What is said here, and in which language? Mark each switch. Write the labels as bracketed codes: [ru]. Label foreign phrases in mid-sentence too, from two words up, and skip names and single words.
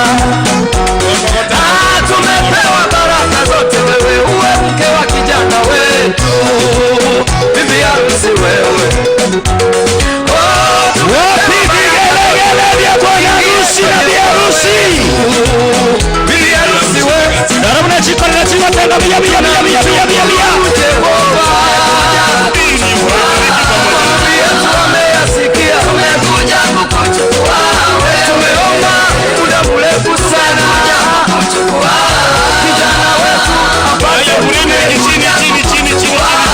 [sw] Tumepewa baraka zote, wewe uwe mke wa kijana wetu, bibi harusi wewe. Bibi harusi wewe, [guz] Darabuna chikora chikora tena bia [sw] tumeyasikia, tumekuja kukuchukua wewe. Tumeomba muda mrefu sana kijana wetu apate kukuchukua.